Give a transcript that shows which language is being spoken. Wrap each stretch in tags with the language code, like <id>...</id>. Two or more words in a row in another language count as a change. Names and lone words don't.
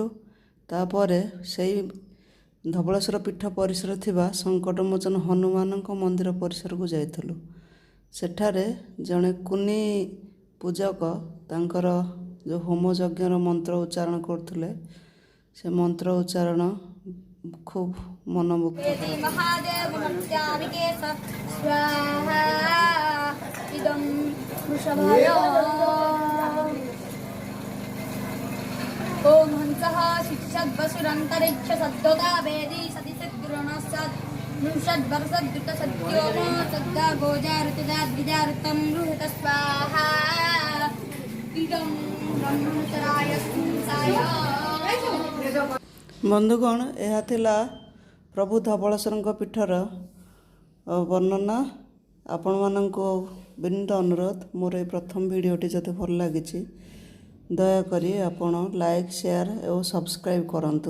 <or>ତାପରେ ସେଇ ଧବଳେଶ୍ୱର ପୀଠ ପରିସରରେ ଥିବା ସଙ୍କଟମୋଚନ ହନୁମାନଙ୍କ ମନ୍ଦିର ପରିସରକୁ ଯାଇଥିଲୁ। ସେଠାରେ ଜଣେ କୁନି ପୂଜକ ତାଙ୍କର ଯେଉଁ ହୋମ ଯଜ୍ଞର ମନ୍ତ୍ର ଉଚ୍ଚାରଣ କରୁଥିଲେ, ସେ ମନ୍ତ୍ର ଉଚ୍ଚାରଣ ଖୁବ୍ ମନମୁଗ୍ଧ।</or> <sa>ओम हंसः शिक्षद्वसुरन्तरिक्ष सद्गता वेदी सति सद्गुरुणस्सद् नृषद्वर्षद्युतसद्योमो सद्गा गोजारुतदा द्विजारुतं रुहत स्वाहा इदं ब्रह्मचराय संसाय।</sa> <or>ବନ୍ଧୁଗଣ, ଏହା ଥିଲା ପ୍ରଭୁ ଧବଳେଶ୍ୱରଙ୍କ ପୀଠର ବର୍ଣ୍ଣନା। ଆପଣମାନଙ୍କୁ ବିନୀତ ଅନୁରୋଧ, ମୋର এই ପ୍ରଥମ ଭିଡ଼ିଓଟି ଯଦି ଭଲ ଲାଗିଛି ଦୟାକରି ଆପଣ</or> <en>like, share</en> <or>ଏବଂ ସବସ୍କ୍ରାଇବ୍ କରନ୍ତୁ।</or>